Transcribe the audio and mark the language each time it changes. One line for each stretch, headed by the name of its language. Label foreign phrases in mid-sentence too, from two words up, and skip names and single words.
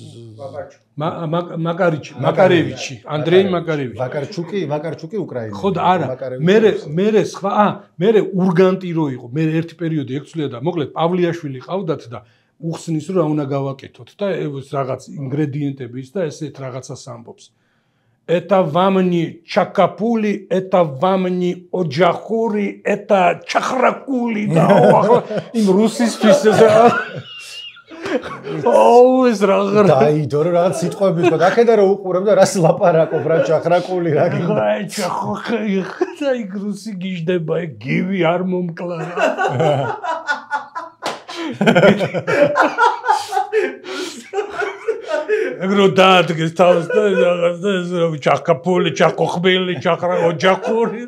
Georgian: მაკარევიჩი, ანდრეი მაკარევიჩი. ვაკარჩუკი უკრაინელი. ხო და არა, მე სხვა, მე ურგანტი რო იყო, მე ერთი პერიოდი ექცვლია და მოკლედ პავლიაშვილი ყავდათ და უხსნის რომ რა უნდა გავაკეთოთ და რაღაც ინგრედიენტები ის და ესეთ რაღაცას ამბობს.
Russian: Это вам не чакапули, это вам не оджахури, это чахракули
Georgian: და იმ რუსისთვის ეს რაღაც დაიდო რომ რაღაც სიტყვები ხო და აქედა რომ უყურებ და რას ლაპარაკობ რა ჩახრაკული რა გინდა აი ჩახოხი და იქ რუსი გიждდება ეგ გივი არ მომკლა ეგრო დაადგეს თავს და რაღაც და ეს ჩახკაპული ჩახოხბილი ჩახრა ოჯახური